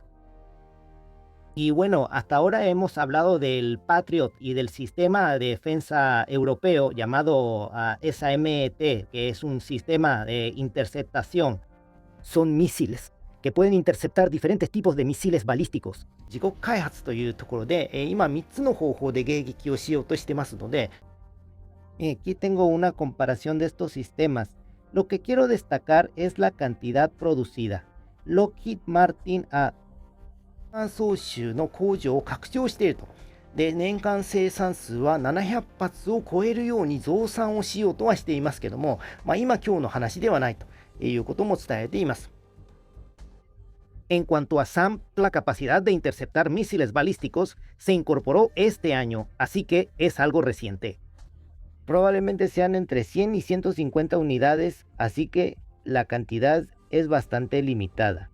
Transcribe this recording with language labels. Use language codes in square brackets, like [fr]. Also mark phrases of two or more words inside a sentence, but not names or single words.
[es] Y bueno, hasta ahora hemos hablado del Patriot y del sistema de defensa europeo llamado SAMT, que es un sistema de interceptación. Son misiles que pueden interceptar diferentes tipos de misiles balísticos. [ja] 自国開発というところで、今3つの方法で迎撃をしようとしてますので、 [es] Aquí tengo una comparación de estos sistemas. Lo que quiero destacar es la cantidad producida. [ja] Lockheed Martin 操集の工場を拡張していると。で、年間生産数は700発を超えるように増産をしようとはしていますけども、今日の話ではないということも伝えています。 [es] En cuanto a SAM, la capacidad de interceptar misiles balísticos se incorporó este año, así que es algo reciente. Probablemente sean entre 100 y 150 unidades, así que la cantidad es bastante limitada.